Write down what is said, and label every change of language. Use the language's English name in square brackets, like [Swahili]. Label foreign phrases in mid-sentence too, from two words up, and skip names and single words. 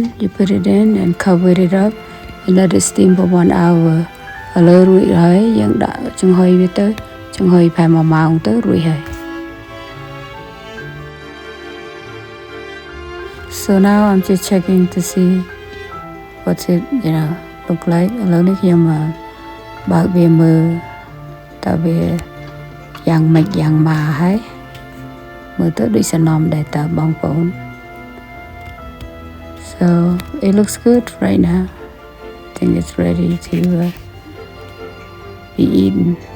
[English] You put it in and cover it up and let it steam for 1 hour. [Khmer] ឥឡូវរួចហើយយើងដាក់ចំហុយវាទៅចំហុយប្រហែល1ម៉ោងទៅរួចហើយ [English] So now I'm just checking to see what's it, look like. [Khmer] ឥឡូវនេះខ្ញុំបើកវាមើលតើវាយ៉ាងម៉េចយ៉ាងម៉ាហើយមើលទៅដូចសំណុំដែរតើបងប្អូន [English] So it looks good right now. I think it's ready to be eaten.